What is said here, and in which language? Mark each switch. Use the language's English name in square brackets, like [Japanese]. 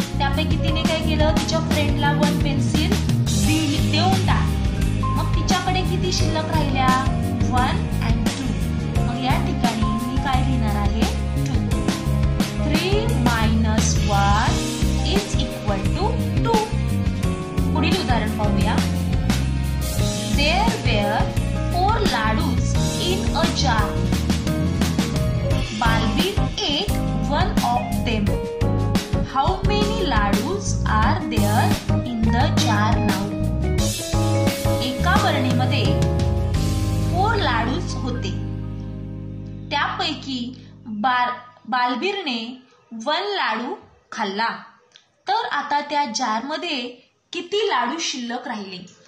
[Marathi] त्यापैकी तिने काय केलं, तिच्या फ्रेंडला 1 पेन्सिल देऊन टाकली. मग तिच्याकडे किती शिल्लक राहिल्या, 1 and 2. मग या ठिकाणी मी काय लिहिणार आहे, [English] 3 minus 1 is equal to 2. [Marathi] पुढील उदाहरण पाहूया. [English] There were 4 ladus in a jar. Balbir ate one of them. How many ladus are there in the jar now? [Marathi] एका बरणीमध्ये 4 लाडूस होते, त्यापैकी बालबीरने 1 लाडू खाल्ला. तर आता त्या जारमध्ये किती लाडू शिल्लक राहिले.